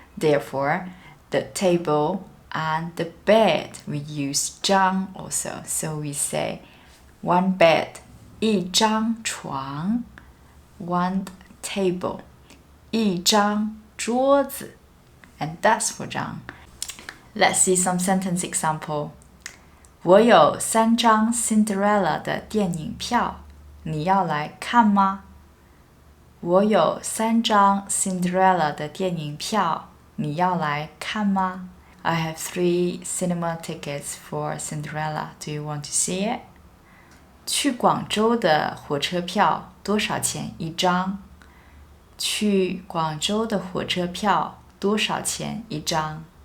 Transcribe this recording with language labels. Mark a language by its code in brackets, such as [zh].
[en] Therefore, the table and the bed we use ZHANG also. So we say one bed, [zh] 一张床 [en] one table, [zh] 一张桌子 [en] and that's for ZHANG. Let's see some sentence example. [zh] 我有3张 Cinderella 的电影票，你要来看吗？我有3张 Cinderella 的电影票，你要来看吗？ [en] I have 3 cinema tickets for Cinderella. Do you want to see it? [zh] 去广州的火车票多少钱一张？去广州的火车票多少钱一张？